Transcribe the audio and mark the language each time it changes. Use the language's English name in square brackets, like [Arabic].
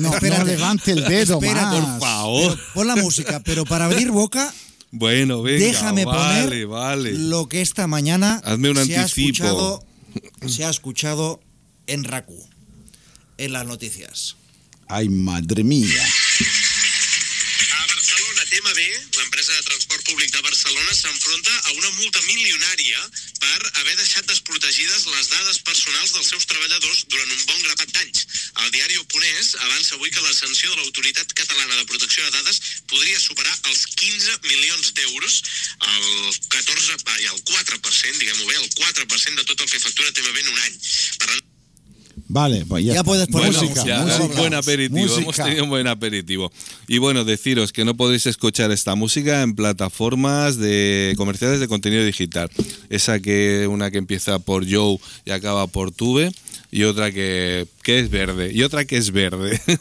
[Spanish] no levante el dedo, espérate, más. Por favor. Pero pon la música, pero para abrir boca. Bueno, venga, déjame poner lo que esta mañana. Hazme un anticipo. Se ha escuchado en RACU, en las noticias. Ay, madre mía. [Catalan] TMB, l'empresa de transport públic de Barcelona, s'enfronta a una multa milionària per haver deixat desprotegides les dades personals dels seus treballadors durant un bon grapat d'anys. El diari Oponés avança avui que la sanció de l'Autoritat Catalana de Protecció de Dades podria superar els 15 milions d'euros, el 4%, diguem-ho bé, el 4% de tot el que factura TMB en un any. Per tant, [Spanish] vale, pues ya puedes poner música. Hemos tenido un buen aperitivo. Y bueno, deciros que no podéis escuchar esta música en plataformas de comerciales de contenido digital. Esa que una que empieza por Joe y acaba por Tube, y otra que es verde, y otra que es verde.